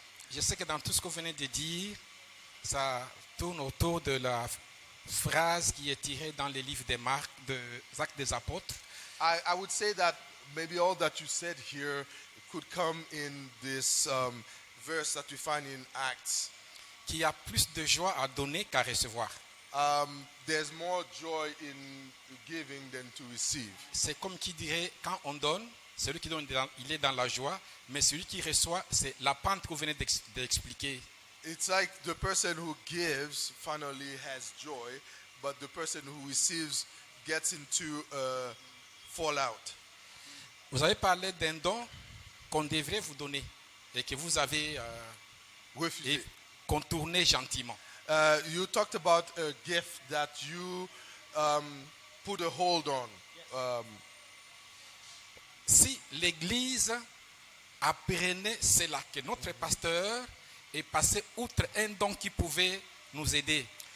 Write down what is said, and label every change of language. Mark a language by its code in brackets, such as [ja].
[fr] Je sais que dans tout ce que vous venez de dire, ça tourne autour de la phrase qui est tirée dans les livres des Marques, des Actes des Apôtres. [en] I would say that maybe all that you said here could come in this verse that we find in Acts. [fr] Qui a plus de joie à donner qu'à recevoir. [en] There's more joy in giving than to receive. [fr] C'est comme qui dirait, quand on donne, celui qui donne, il est dans la joie, mais celui qui reçoit, c'est la pente que vous venez d'expliquer. [en] It's like the person who gives finally has joy, but the person who receives gets into a fallout. [fr] Vous avez parlé d'un don qu'on devrait vous donner et que vous avez Refusé. contourné gentiment. [en] You talked about a gift that you put a hold on. [fr] Si l'Église apprenait cela, que notre pasteur est passé outre un don qui pouvait nous aider,